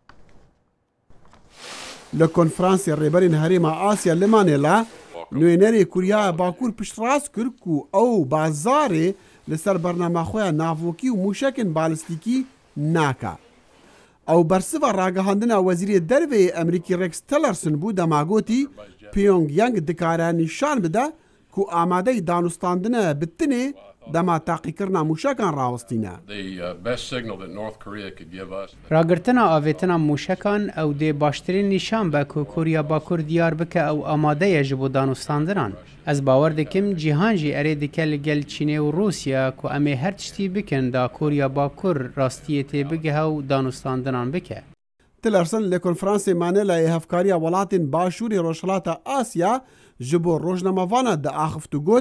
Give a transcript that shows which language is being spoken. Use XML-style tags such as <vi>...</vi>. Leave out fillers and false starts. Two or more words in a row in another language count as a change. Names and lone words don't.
<ku>لكونفرانس الريبرين هريما آسيا لمانيلا نوينري كوريا باكور پشتراس كركو او بازاري لسر برنامج خويا نافوكي وموشكن بالستيكي ناكا او برسفا راگهاندنا وزيري دروي امريكي ريكس تيلرسون بو دماغوتي بيونغ يانغ دكارا نشان بدا كو آماده دانستاندنا بتني دما تاقی کرنا موشکان راوستینا. راگرتنا آویتنا موشکان او دی باشترین نشان با که کوریا باکور دیار بکه او آماده یجبو دانستاندران. از باور دکم جیهان جی اره دکه لگل چینه و روسیا که امی هر تشتی بکن دا کوریا باکور راستیتی بگه او دانستاندران بکه. تلرسن لکنفرانس مانیلای هفکاریا ولاتین باشوری روشلات آسیا جبو روشنموانا دا آخفتو گود</ku>